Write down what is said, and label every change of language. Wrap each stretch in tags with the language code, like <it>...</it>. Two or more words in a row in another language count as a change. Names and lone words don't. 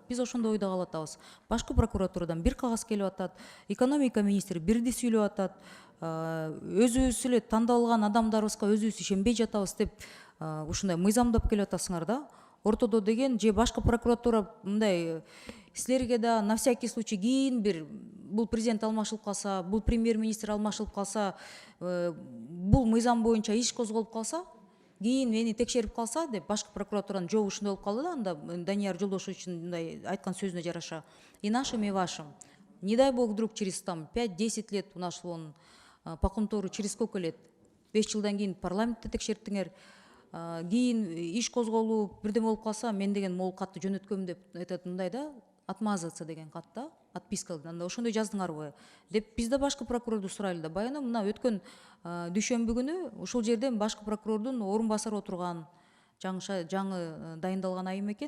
<ky>Биз ошондой ойдо калып атабыз. Башкы прокуратурадан бир кагаз келип атат, экономика министри бирди сүйлөп атат, өзүбүз эле тандалган адамдарыбызга өзүбүз ишенбей жатабыз деп ушундай мыйзамды алып келип атасыңар да. Ортодо деген же башкы прокуратура мындай силерге да</ky> <ru>на всякий случай</ru> <ky>кийин бир бул президент алмашылып калса, бул премьер-министр алмашылып калса, бул мыйзам боюнча иш козголуп калса, кийин мени текшерип калса деп башкы прокуратуранын жообу ушундай болуп калды да. Анда Данияр Жолдошевичтин мындай айткан сөзүнө жараша:</ky> <ru>и нашим, и вашим. Не дай бог вдруг через 5-10 лет у нас вон по контору через сколько лет?</ru> <ky>5 жылдан кийин парламентте текшерттиңер. Кийин иш козголуп бирдеме болуп калса, мен деген могул катты жөнөткөм деп айтат, мындай да, отмазаться деген кат да, отписка. Анда ошондой жаздыңарбы деп биз да башкы прокурорду сурайлы да. Баягы мына өткөн дүйшөмбү күнү ушул жерден башкы прокурордун орун басары отурган, жаңы дайындалган айым экен.</ky>